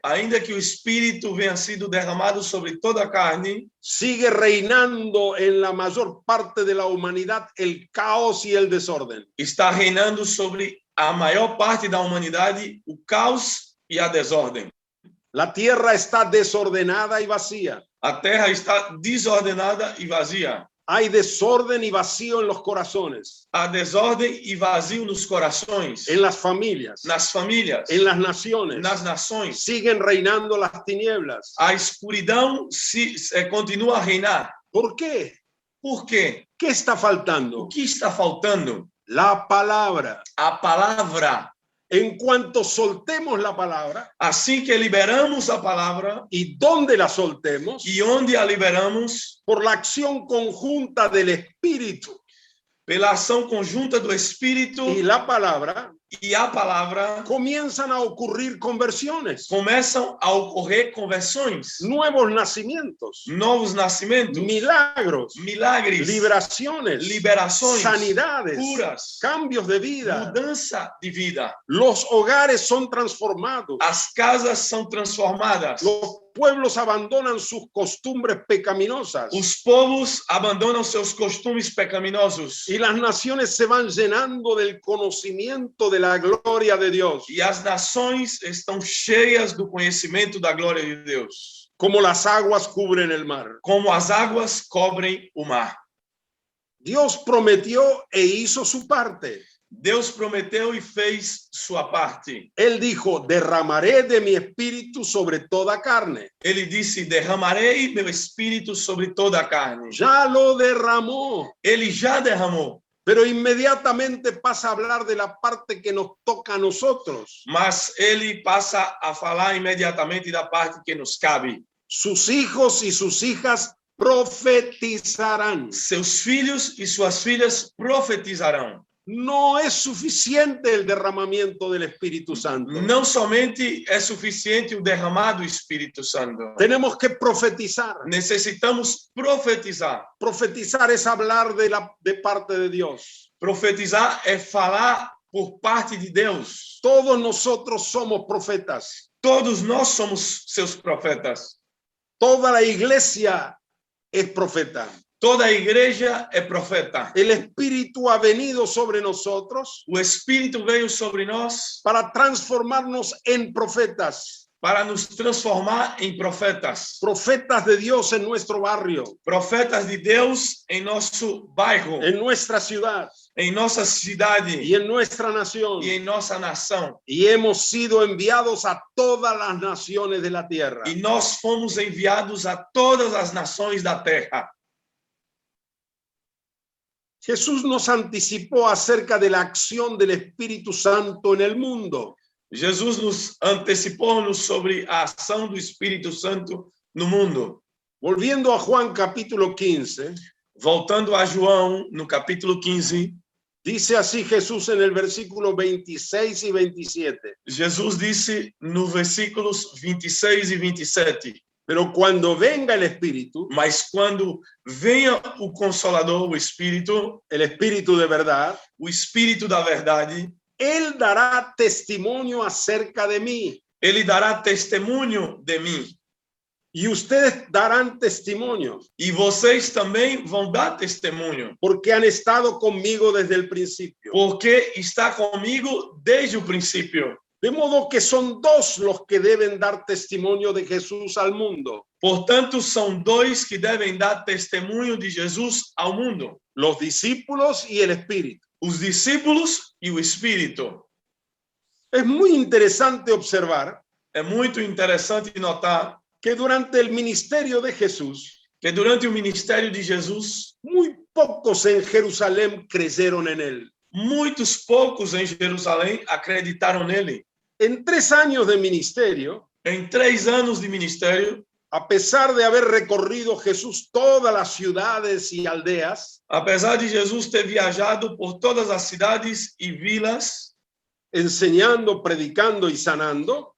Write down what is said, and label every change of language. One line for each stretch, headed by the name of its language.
Portuguese: ainda que o Espírito venha sido derramado sobre toda a carne,
Spanish: sigue reinando en la mayor parte de la humanidad el caos y el desorden.
Portuguese: está reinando sobre a maior parte da humanidade o caos e a desordem.
Spanish: La tierra está desordenada y vacía.
Portuguese: A terra está desordenada e vazia.
Spanish: Hay desorden y vacío en los corazones,
Portuguese: Há desordem e vazio nos corações,
Spanish: en las familias,
Portuguese: nas famílias,
Spanish: en las naciones.
Portuguese: nas nações.
Spanish: Siguen reinando las tinieblas.
Portuguese: A escuridão continua a reinar.
Spanish: ¿Por qué?
Portuguese: Por quê?
Spanish: ¿Qué está
Portuguese: O
Spanish: faltando?
Portuguese: que está faltando?
Spanish: La palabra.
Portuguese: A palavra.
Spanish: En cuanto soltemos la palabra,
Portuguese: Assim que liberamos a palavra
Spanish: y donde la soltemos,
Portuguese: e onde a liberamos,
Spanish: por la acción conjunta del Espíritu
Portuguese: pela ação conjunta do Espírito
Spanish: y la palabra,
Portuguese: e a palavra,
Spanish: comienzan a ocurrir conversiones,
Portuguese: começam a ocorrer conversões,
Spanish: nuevos nacimientos,
Portuguese: novos nascimentos,
Spanish: milagros,
Portuguese: milagres,
Spanish: liberaciones,
Portuguese: liberações,
Spanish: sanidades,
Portuguese: curas,
Spanish: cambios de vida.
Portuguese: mudança de vida.
Spanish: Los hogares son transformados.
Portuguese: As casas são transformadas.
Spanish: Los pueblos abandonan sus costumbres pecaminosas
Portuguese: Os povos abandonam seus costumes pecaminosos
Spanish: y las naciones se van llenando del conocimiento de la gloria de Dios,
Portuguese: e as nações estão cheias do conhecimento da glória de Deus,
Spanish: como las aguas cubren el mar.
Portuguese: como as águas cobrem o mar.
Spanish: Dios prometió e hizo su parte.
Portuguese: Deus prometeu e fez sua parte.
Spanish: Él dijo, derramaré de mi espíritu sobre toda carne.
Portuguese: Ele disse: derramarei meu espírito sobre toda a carne.
Spanish: Ya lo derramó,
Portuguese: Ele já derramou,
Spanish: pero inmediatamente pasa a hablar de la parte que nos toca a nosotros.
Portuguese: mas ele passa a falar imediatamente da parte que nos cabe.
Spanish: Sus hijos y sus hijas profetizarán.
Portuguese: Seus filhos e suas filhas profetizarão.
Spanish: No es suficiente el derramamiento del Espíritu Santo.
Portuguese: Não somente é suficiente o derramar do Espírito Santo.
Spanish: Tenemos que profetizar.
Portuguese: Necessitamos profetizar.
Spanish: Profetizar es hablar de parte de Dios.
Portuguese: Profetizar é falar por parte de Deus.
Spanish: Todos nosotros somos profetas.
Portuguese: Todos nós somos seus profetas.
Spanish: Toda la iglesia es profeta.
Portuguese: Toda a igreja é profeta.
Spanish: El Espíritu ha venido sobre nosotros
Portuguese: O Espírito veio sobre nós
Spanish: para transformarnos en profetas.
Portuguese: para nos transformar em profetas.
Spanish: Profetas de Dios en nuestro barrio,
Portuguese: Profetas de Deus em nosso bairro,
Spanish: en nuestra ciudad
Portuguese: em nossa cidade
Spanish: y en nuestra nación.
Portuguese: e em nossa nação.
Spanish: Y hemos sido enviados a todas las naciones de la tierra.
Portuguese: E nós fomos enviados a todas as nações da terra.
Spanish: Jesús nos anticipó acerca de la acción del Espíritu Santo en el mundo.
Portuguese: Jesus nos antecipou-nos sobre a ação do Espírito Santo no mundo.
Spanish: Volviendo a Juan capítulo 15,
Portuguese: Voltando a João, no capítulo 15,
Spanish: dice así Jesús en el versículo 26 y 27.
Portuguese: Jesus disse no versículos 26 e 27,
Spanish: Pero cuando venga el Espíritu,
Portuguese: mas quando venha o Consolador, o Espírito
Spanish: de verdad,
Portuguese: o Espírito da verdade,
Spanish: Él dará testimonio acerca de mí.
Portuguese: ele dará testemunho de mim.
Spanish: Y ustedes darán testimonio,
Portuguese: E vocês também vão dar testemunho,
Spanish: porque han estado conmigo desde el principio.
Portuguese: porque está comigo desde o princípio.
Spanish: De modo que son dos los que deben dar testimonio de Jesús al mundo:
Portuguese: Portanto, são dois que devem dar testemunho de Jesus ao mundo:
Spanish: los discípulos y el Espíritu.
Portuguese: os discípulos e o Espírito.
Spanish: Es muy interesante observar
Portuguese: É muito interessante notar
Spanish: que durante el ministerio de Jesús,
Portuguese: que durante o ministério de Jesus,
Spanish: muy pocos en Jerusalén creyeron en él.
Portuguese: muitos poucos em Jerusalém acreditaram nele.
Spanish: En 3 años de ministerio,
Portuguese: Em 3 anos de ministério,
Spanish: a pesar de haber recorrido Jesús todas las ciudades y aldeas,
Portuguese: apesar de Jesus ter viajado por todas as cidades e vilas,
Spanish: enseñando, predicando y sanando,